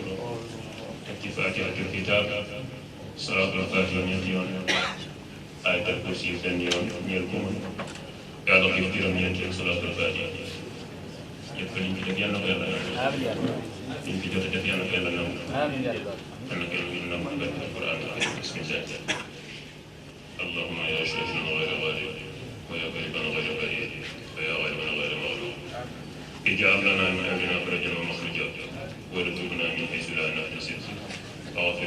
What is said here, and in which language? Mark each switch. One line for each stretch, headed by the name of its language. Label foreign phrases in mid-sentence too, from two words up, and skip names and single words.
Wolof: teg ci
Arabic: فاتحة الكتاب صلاة الفاتحة
Wolof: ñetti yoon
Arabic: آية الكرسي
Wolof: benn yoon ñeel ko mën yàlla ko juróom-ñeenti yoon
Arabic: صلاة الفاتحة
Wolof: yëpp liñ ci def yàlla na ko yàlla na liñ ci jot a def yàlla na ko yàlla na أنا
Arabic: كلمة من القرآن بسم الله اللهم يا شافيا غير غالب ويا غريبا غير بعيد ويا غالبا غير مغلوب اجعل لنا من أمرنا فرجا ومخرجا وارزقنا من حيث لا نحتسب واغفر